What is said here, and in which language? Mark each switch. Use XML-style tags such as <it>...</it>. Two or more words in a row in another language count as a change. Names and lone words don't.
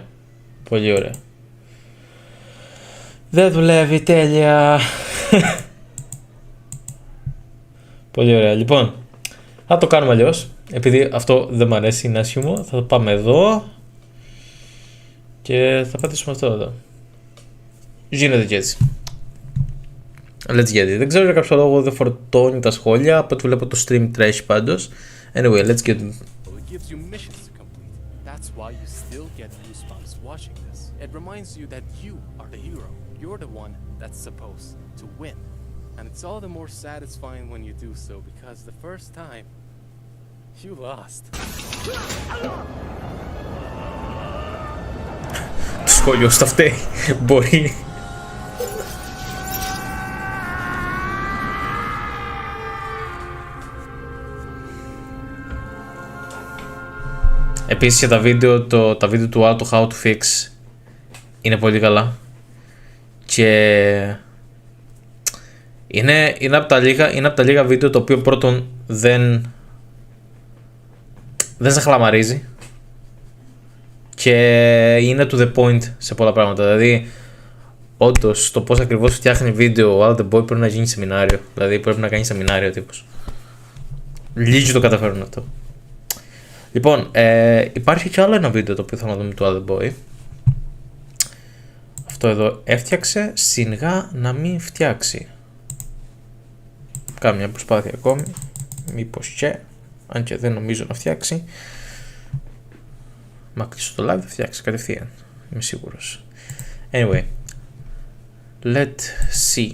<el>Πολύ ωραία. Δεν δουλεύει τέλεια. Πολύ ωραία. Λοιπόν, θα το κάνουμε αλλιώς. Επειδή αυτό δεν μου αρέσει, είναι άσχημο. Θα το πάμε εδώ. Και θα πατήσουμε αυτό εδώ. Γίνεται και έτσι.</el> <en>Let's get it.</en> <el>Δεν ξέρω για κάποιο λόγο δεν φορτώνει τα σχόλια. Από ό,τι βλέπω το stream τρέχει πάντως.</el> <en>Anyway, let's get it. That's why you still get goosebumps watching this. It reminds you that you are the hero. You're the one that's supposed to win. And it's all the more satisfying when you do so, because the first time, you lost.</en> <el>Το σχόλιο στα φταίει. Μπορεί. Επίσης και τα βίντεο του How to Fix είναι πολύ καλά. Και είναι από τα λίγα βίντεο το οποίο πρώτον δεν σε χλαμαρίζει. Και είναι</el> <en>to the point</en> <el>σε πολλά πράγματα. Δηλαδή, όντως το πώς ακριβώς φτιάχνει βίντεο ο Out the Boy πρέπει να γίνει σεμινάριο. Δηλαδή πρέπει να κάνει σεμινάριο τύπος. Λίγοι το καταφέρουν αυτό. Λοιπόν, υπάρχει και άλλο ένα βίντεο το οποίο θέλω να δούμε του Other Boy. Αυτό εδώ έφτιαξε, σιγά να μην φτιάξει. Κάνω μια προσπάθεια ακόμη. Μήπως και, αν και δεν νομίζω να φτιάξει. Μα κλείσω το live θα φτιάξει κατευθείαν. Είμαι σίγουρος. Anyway, let's see.</el>